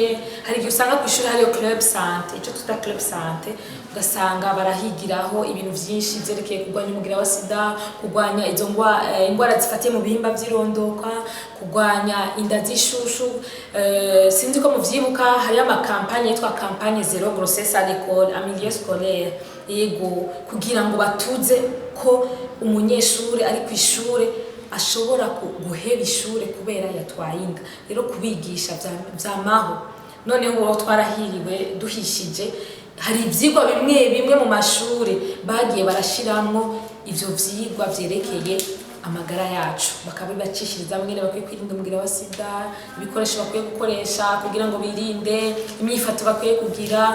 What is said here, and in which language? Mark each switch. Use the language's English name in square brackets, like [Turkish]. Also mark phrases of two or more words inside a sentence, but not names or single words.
[Rundi] Hari igihe usanga ku ishuri hariyo [French] club santé, [Rundi] ico tuta [French] club santé, [Rundi] ugasanga barahigiraho ibintu vyinshi vyerekeye kurwanya umugira wa sida, kurwanya izo ingwara zifatiye mu bihimba vy'irondoka, kurwanya inda z'ishushu. Sinzi ko muvyibuka hariyo amakampanye yitwa [French] campagne zero grossesse à l'école, en milieu scolaire, [Rundi] yego kugira ngo batuze ko umunyeshure ari ku ishure ashobora guheba ishure kubera yatwaye inda. Rero kubigisha vyamaho. Noneho uwo twarahiriwe duhishije, hari ivyigwa bimwe mu mashure bagiye barashiramwo ivyo vyigwa vyerekeye amagara yacu, bakabibacishiriza mwene bakwiye kwirinda umugira wa sida, ibikoresho bakwiye gukoresha kugira ngo birinde, imyifato bakwiye kugira.